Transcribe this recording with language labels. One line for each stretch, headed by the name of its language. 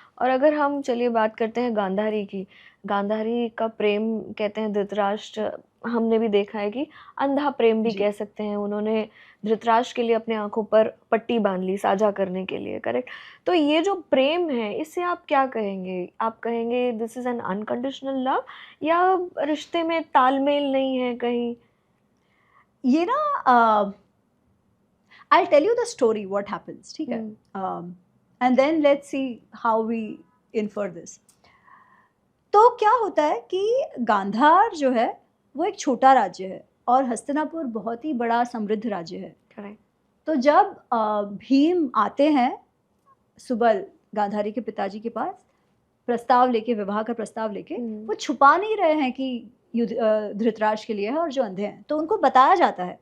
Hindi: और अगर हम चलिए बात करते हैं गांधारी की, गांधारी का प्रेम कहते हैं धृतराष्ट्र, हमने भी देखा है कि अंधा प्रेम भी कह सकते हैं। उन्होंने धृतराष्ट्र के लिए अपने आंखों पर पट्टी बांध ली साझा करने के लिए, करेक्ट। तो ये जो प्रेम है इससे आप क्या कहेंगे? आप कहेंगे
English: this is an unconditional love,
Hindi: या रिश्ते में तालमेल नहीं है कहीं? ये ना
English: I'll tell you the story what happens,
Hindi: ठीक है,
English: and then let's see how we infer this।
Hindi: तो क्या होता है कि गांधार जो है वो एक छोटा राज्य है और हस्तिनापुर बहुत ही बड़ा समृद्ध राज्य है।
English: Correct.
Hindi: तो जब भीम आते हैं सुबल गांधारी के पिताजी के पास प्रस्ताव लेके, विवाह का प्रस्ताव लेके, वो छुपा नहीं रहे हैं कि धृतराष्ट्र के लिए है और जो अंधे हैं, तो उनको बताया जाता है।